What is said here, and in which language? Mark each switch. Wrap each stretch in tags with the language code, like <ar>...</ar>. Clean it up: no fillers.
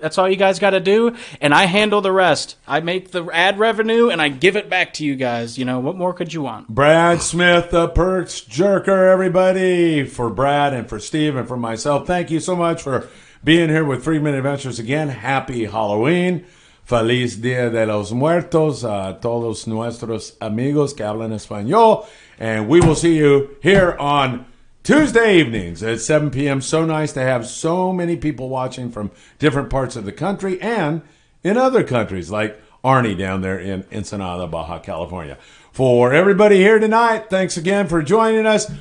<en>That's all you guys got to do. And I handle the rest. I make the ad revenue, and I give it back to you guys. You know, what more could you want? Brad Smith, the Perch Jerker, everybody. For Brad and for Steve and for myself, thank you so much for being here with Friedman Adventures again. Happy Halloween.</en> <es>Feliz Dia de los Muertos a todos nuestros amigos que hablan español.</es> <en>And we will see you here on Tuesday evenings at 7 p.m. So nice to have so many people watching from different parts of the country and in other countries like Arnie down there in Ensenada, Baja California. For everybody here tonight, thanks again for joining us.</en>